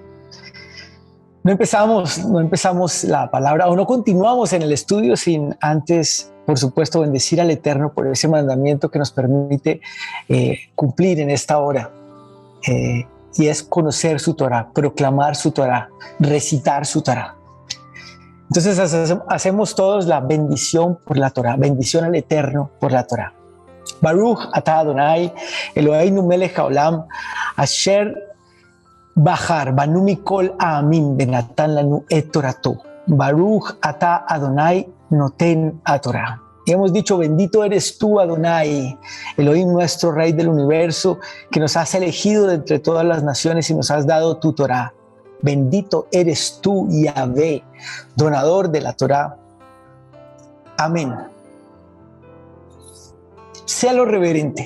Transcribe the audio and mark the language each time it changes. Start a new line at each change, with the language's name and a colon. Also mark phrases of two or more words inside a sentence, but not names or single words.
Spanish: No empezamos la palabra, o no continuamos en el estudio sin antes, por supuesto, bendecir al Eterno por ese mandamiento que nos permite cumplir en esta hora, y es conocer su Torah, proclamar su Torah, recitar su Torah. Entonces hacemos todos la bendición por la Torah, bendición al Eterno por la Torah.
Hebrew: ברוך אתה אדוני, אלוהינו מלך העולם, אשר בחר בנו מכל העמים ונתן לנו את תורתו. ברוך אתה אדוני נותן התורה.
Spanish: Y hemos dicho, bendito eres tú, Adonai, Elohim, nuestro Rey del universo, que nos has elegido de entre todas las naciones y nos has dado tu Torah. Bendito eres tú, Yahvé, donador de la Torah. Amén. Sea lo reverente.